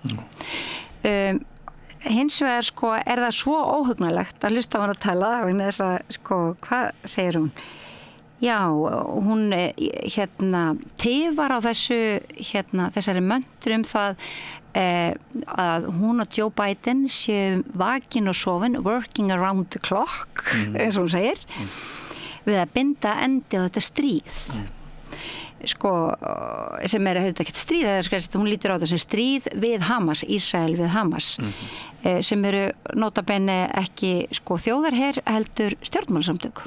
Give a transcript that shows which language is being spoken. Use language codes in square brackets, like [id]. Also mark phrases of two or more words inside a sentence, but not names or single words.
[is] Hins vegar, sko, er það svo óhugnalegt að hlusta á hann að tala, vegna þess að, sko, hvað segir hún? Já, hún tifar á þessari möntru það að hún og Joe Biden séu vakin og sofin, [en] working around the clock, [is] eins og hún segir, við að binda endi á þetta stríð. Sko, sem auðvitað ekkert stríð, hún lítur á þetta sem stríð við Hamas, Ísrael við Hamas, sem eru nota bene ekki, sko, þjóðarher heldur stjórnmálasamtök.